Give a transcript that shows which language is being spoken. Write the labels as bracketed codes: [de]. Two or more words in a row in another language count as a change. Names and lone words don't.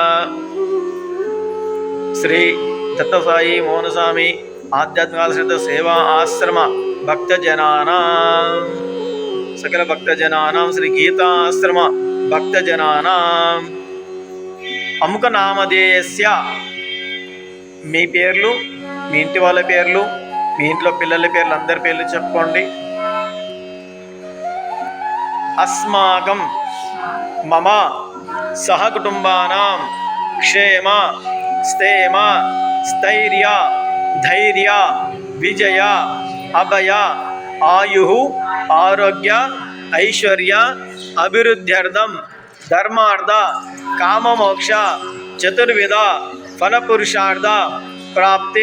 [sa] श्री दत्तसाई मोहनस्वामी आध्यात्मिक सेवा आश्रम भक्तजनानां सकल भक्तजनानां श्री गीता आश्रम भक्तजनानां अमुक नामधेयस्य [te] మీ పేర్లు మీ ఇంటి వాళ్ళ పేర్లు మీ ఇంట్లో పిల్లల పేర్లు అందరి పేర్లు చెప్పుకోండి. [sa] अस्माकं मम सहकुटुम्बानां क्षेम स्थैर्य स्थैर्य धैर्य विजय अभय आयुः आरोग्य ऐश्वर्य अभिवृद्ध्यर्थं धर्मार्थ काममोक्ष चतुर्विध फलपुरुषार्थ प्राप्ति